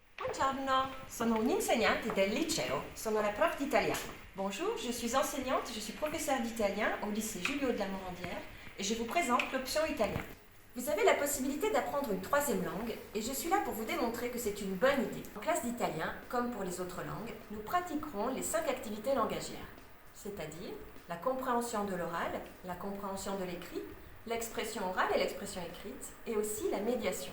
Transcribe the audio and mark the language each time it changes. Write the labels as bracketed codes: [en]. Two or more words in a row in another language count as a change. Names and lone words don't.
[it] Buongiorno, sono un'insegnante del liceo, sono la prof d'italiano. [fr] Bonjour, je suis enseignante, je suis professeure d'italien au lycée Julio de la Morandière et je vous présente l'option italien. Vous avez la possibilité d'apprendre une troisième langue et je suis là pour vous démontrer que c'est une bonne idée. En classe d'italien, comme pour les autres langues, nous pratiquerons les 5 activités langagières, c'est-à-dire la compréhension de l'oral, la compréhension de l'écrit, l'expression orale et l'expression écrite, et aussi la médiation.